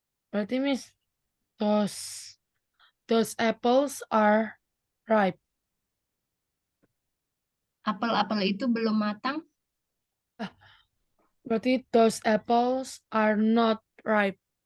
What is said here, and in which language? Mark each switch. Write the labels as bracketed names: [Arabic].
[Indonesian] Berarti, [English] Miss, those apples are ripe. [Indonesian] Apel-apel itu belum matang. Berarti [English] those apples are not ripe.